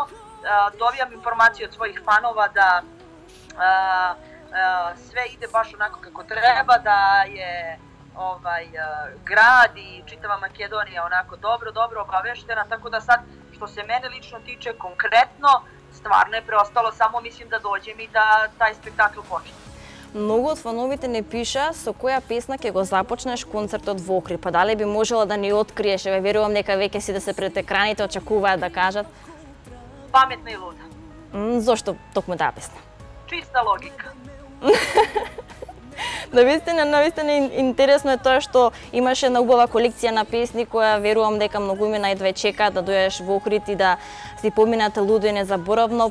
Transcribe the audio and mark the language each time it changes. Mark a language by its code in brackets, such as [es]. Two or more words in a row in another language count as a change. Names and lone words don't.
[sr] Dobijam informaciju od svojih fanova da sve ide baš onako kako treba, da je grad i čitava Makedonija onako dobro obaveštena, tako da sad što se mene lično tiče konkretno, stvarno je preostalo samo mislim da dođem i da taj spektakl počne. [mk] Многу од фановите не пиша со која песна ќе го започнеш концертот во Охрид. Па дали би можела да ни откриеш? Еве верувам нека веќе си да се пред екраните очекуваат да кажат. Паметна и луда. Зошто токму таа песна? Чиста логика. Навистина интересно е тоа што имаш една убава колекција на песни која верувам дека многу имена едве чекаат да дојдеш во Охрид и да си поминат лудо и незаборавно.